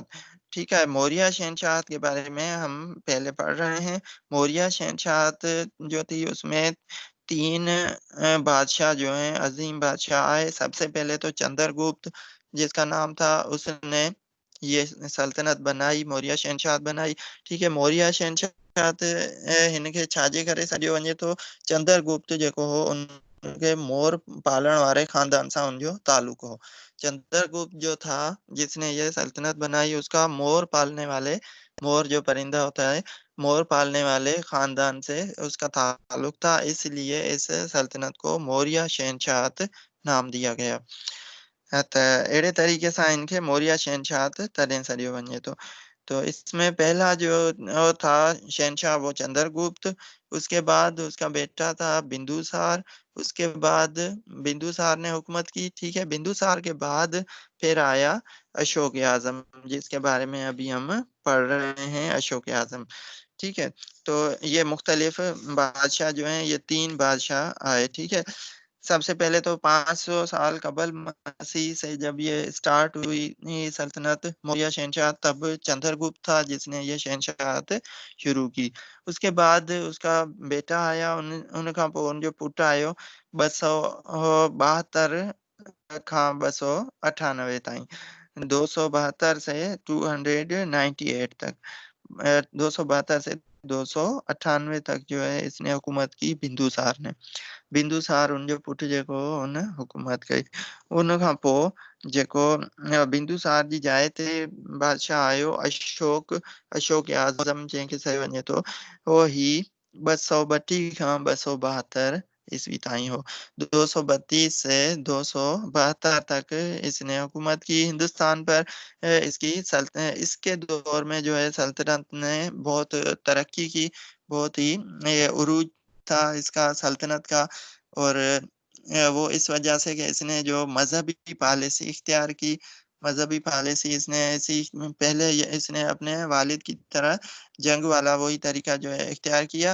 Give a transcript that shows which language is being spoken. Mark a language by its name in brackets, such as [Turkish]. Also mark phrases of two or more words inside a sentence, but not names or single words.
[Hindi] ठीक है, मौर्य शहनशाह के बारे में हम पहले पढ़ रहे हैं। मौर्य शहनशाह जो थी उसमें 3 बादशाह जो हैं, अजीम बादशाह आए। सबसे पहले तो चंद्रगुप्त जिसका नाम था, उसने ये सल्तनत बनाई, मौर्य शहनशाह बनाई। ठीक है, [Sindhi] मौर्य शहनशाह हिनखे छाजे करे सॾियो वञे थो, चंद्रगुप्त जेको हो उनके मोर पालण वारे खानदान सां उनजो ताल्लुक हो। [Hindi] चंद्रगुप्त जो था जिसने ये सल्तनत बनाई, उसका मोर पालने वाले, मोर जो परिंदा होता है, मोर पालने वाले खानदान से उसका ताल्लुक था, इसलिए इस सल्तनत को मौर्य शहनशाह नाम दिया गया। [Sindhi] त अहिड़े तरीक़े सां इनखे मौर्य शहनशाह तॾहिं सॾियो वञे थो। [Hindi] तो इसमें पहला जो वो था शहनशाह, वो चंद्रगुप्त। उसके बाद उसका बेटा था बिंदुसार। उसके बाद बिंदुसार ने हुकूमत की। ठीक है, बिंदुसार के बाद फिर आया अशोक आजम, जिसके बारे में अभी हम पढ़ रहे हैं, अशोक आजम। ठीक है, तो ये मुख्तलिफ बादशाह जो हैं, ये 3 बादशाह आए। ठीक है, सबसे पहले तो 500 साल कबल मसीह से जब ये स्टार्ट हुई ये सल्तनत मौर्य शहनशाह, तब चंद्रगुप्त था जिसने ये शहनशाहत शुरू की। उसके बाद उसका बेटा आया, [Sindhi] उनखां पोइ उनजो पुटु आयो 272 खां 298 ताईं, [Hindi] 272 से 298 तक, 272 से 298 तक जो है इसने हुकूमत की बिंदुसार ने। [Sindhi] बिंदुसार उनजो पुटु जेको हो उन हुकूमत कई। उन खां पोइ जेको बिंदुसार जी जाइ ते बादशाह आयो अशोक आज़म जंहिंखे चयो वञे थो, उहो ही 232 खां 272 ईस्वी ताईं हो। [Hindi] 232 से 272 तक इसने हुकूमत की हिंदुस्तान पर। इसके दौर में जो है सल्तनत ने बहुत तरक्की की, बहुत ही उरूज था इसका सल्तनत का। और वो इस वजह से कि इसने जो मजहबी पॉलिसी इख्तियार की, मजहबी पॉलिसी इसने ऐसी, पहले इसने अपने वालिद की तरह जंग वाला वही तरीका जो है इख्तियार किया।